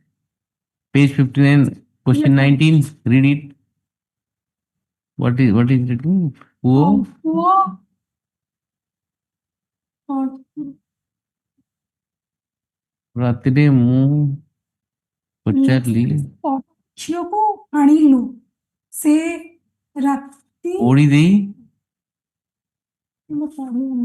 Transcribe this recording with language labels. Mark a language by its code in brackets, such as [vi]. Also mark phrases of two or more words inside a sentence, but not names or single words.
[en] Page 59, question 19. Read it. What is written? Who? [or] ରାତିରେ ମୁଁ ପଚାରିଲି ଝିଅକୁ ଆଣିଲୁ ସେ ରାତି ଓଳି ଦେଇ ମୁଁ ପଢିନି।